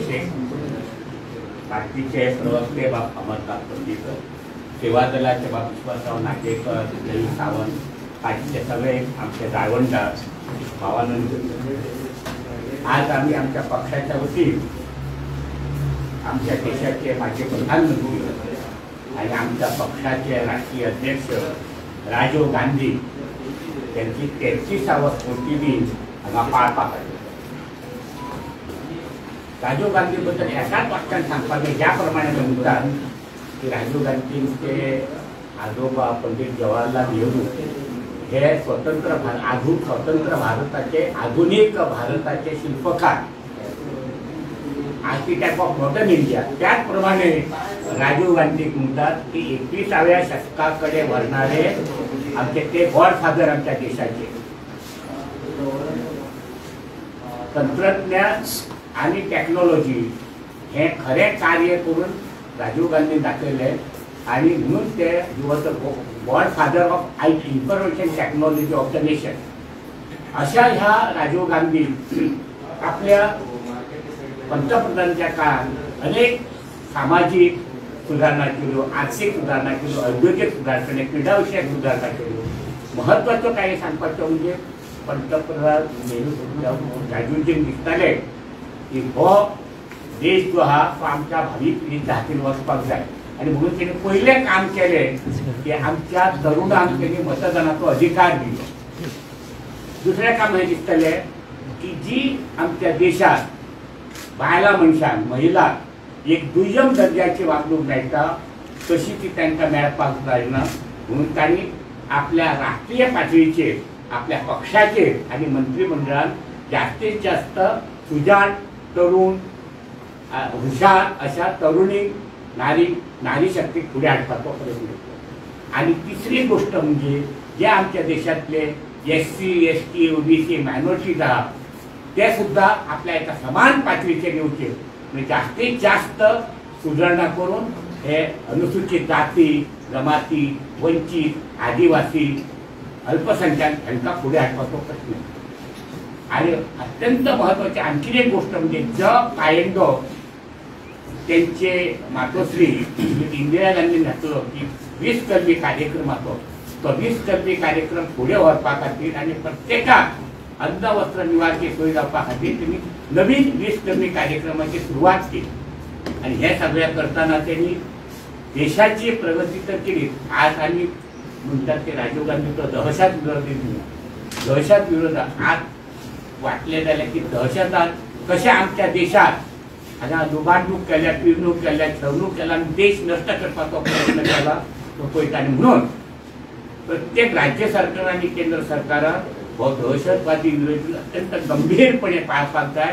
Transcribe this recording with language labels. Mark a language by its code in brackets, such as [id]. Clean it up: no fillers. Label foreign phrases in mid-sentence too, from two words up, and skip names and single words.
[mr] शेख, पार्टीचे प्रवक्ते बाब अमरनाथ पंडित, सेवा दलाचे बाब विश्वासराव नागेकर, लई सावंत, पार्टीचे सगळे आमचे जाळवंडा भावानंद, आज आम्ही आमच्या पक्षाच्या वतीन आमच्या देशाचे माजी प्रधानमंत्री आणि आमच्या पक्षाचे राष्ट्रीय अध्यक्ष राजीव गांधी त्यांची 33वा स्मृतिदिन हांगा पार पाडला। राजीव गांधी बद्दल एकाच वाक्यान सांगपाक ज्या प्रमाणे म्हणतात की राजीव गांधींचे आजोबा पंडित जवाहरलाल नेहरू हे स्वतंत्र भारताचे आधुनिक भारताचे शिल्पकार, [en] Architect of Modern India, [mr] त्याचप्रमाणे राजीव गांधी म्हणतात की 21व्या शतकाकडे वळणारे आमचे ते गॉडफादर आमच्या देशाचे। तंत्रज्ञान आणि टेक्नॉलॉजी हे खरे कार्य करून राजीव गांधी दाखवले आहे आणि म्हणून ते [en] was the god father of information technology of the nation. [mr] अशा ह्या राजीव गांधी आपल्या पंतप्रधानांच्या काळात अनेक सामाजिक सुधारणा केलो, आर्थिक सुधारणा केलो, औद्योगिक सुधारणा, क्रीडाविषयक सुधारणा केलो. महत्वाचं काय सांगपाचं म्हणजे पंतप्रधान राजीवजी दिसताले की हो देश जो हा तो आमच्या भावी पिढीच्या हातीन वचपाक जाय आणि म्हणून त्यांनी पहिले काम केले की आमच्या तरुणांक त्यांनी मतदानाचो अधिकार दिलो. [kok] दुसरे काम हे दिसतले की जी आमच्या देशात बायला मनशांक महिला एक दुय्यम दर्जाची वागणूक मेळटा तशी ती तांकां मेळपाक जायना. म्हणून तांणी आपल्या राष्ट्रीय पातळीचेर आपल्या पक्षाचेर आणि मंत्रिमंडळात जास्तीत जास्त सुजाण तरुण हुशार अशा तरुणी नारी शक्तीक फुडें हाडपाचो प्रयत्न केलो. [mr] आणि तिसरी गोष्ट म्हणजे जे आमच्या देशातले SC, ST, OBC मायनॉरिटीज आहात ते सुद्धा आपल्या एका समान पातळीचेर येवचे म्हणजे जास्तीत जास्त सुधारणा करून हे अनुसूचित जाती जमाती वंचित आदिवासी अल्पसंख्याक हांकां फुडें हाडपाचो प्रश्न. आणि अत्यंत महत्वाची आणखी एक गोष्ट म्हणजे जो कायदो त्यांचे मातोश्री इंदिरा गांधीन घातलो की 20 कलमी कार्यक्रमाचो तो 20 कलमी कार्यक्रम फुडें व्हरपा खातीर आणि प्रत्येकाक अन्न वस्त्र निवारची सोय जावपा खातीर त्यांनी नवीन 20 कलमी कार्यक्रमाची सुरवात केली. आणि हे सगळ्या करताना त्यांनी देशाची प्रगती तर केली. आज आम्ही म्हणतात की राजीव गांधी तो दहशत विरोधात आज वाटले जाले की दहशतान कशा आमच्या देशात हांगा लुबाडणूक केल्या, पिळणूक केल्या, छळणूक केला आणि देश नष्ट करपाचो प्रयत्न केला तो पळयता. आणि म्हणून प्रत्येक राज्य सरकार आणि केंद्र सरकारान हो दहशतवादी विरोधी अत्यंत गंभीरपणे पाळपाक जाय.